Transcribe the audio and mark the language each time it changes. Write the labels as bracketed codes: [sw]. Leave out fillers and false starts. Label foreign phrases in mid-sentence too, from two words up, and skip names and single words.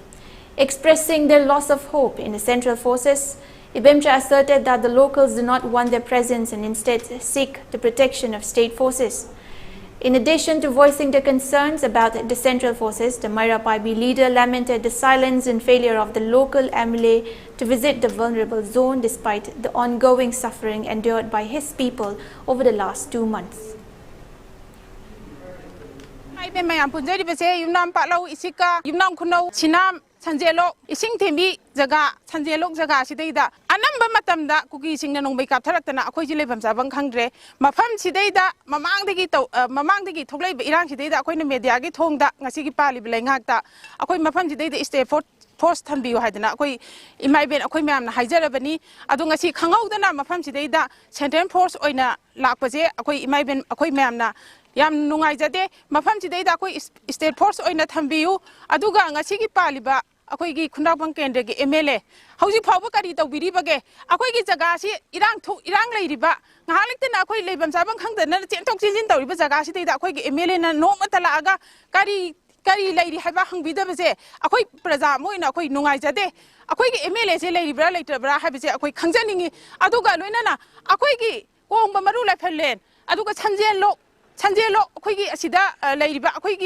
[en] Expressing their loss of hope in the central forces, Ibemcha asserted that the locals do not want their presence and instead seek the protection of state forces. In addition to voicing their concerns about the central forces, the Maira Paibi leader lamented the silence and failure of the local MLA to visit the vulnerable zone despite the ongoing suffering endured by his people over the last 2 months. [mni] Sanjelok Ishingthembi jaga Sanjelok jaga sidaida anamba matamda kuki singna nongbai kaptharaktana akhoi ji lebam sabang khangdre mafam sidaida mamangdagi thoklai irang sidaida akhoi na media gi thongda ngasi gi pali bilai ngakta akhoi mafam sidaida [en] state force [mni] thambiu haidana akhoi imai ben akhoi mayam na haijarabani adu ngasi khanghaudana mafam sidaida central force oina lakpaje akhoi imai ben akhoi mayam na yam nungai jade mafam sidaida akhoi [en] state force [mni] oina thambiu aduga ngasi gi paliba akhoi gi khundabang kendra gi MLA hauji phawba kari tawbiri bage akhoi gi jaga si irang leiriba ngahalikna akhoi lebam sabang khangdana chentok chinjin tawriba jaga si deida akhoi gi MLA na no matala aga kari leiri haiba hangbidabase akhoi praja moina akhoi nungai jade akhoi gi MLA se leiribra leitabra haibase akhoi khangjaningi aduga loinana akhoi gi kongba maru lai phallen aduga Sanjelok akhoi gi asida leiriba akhoi gi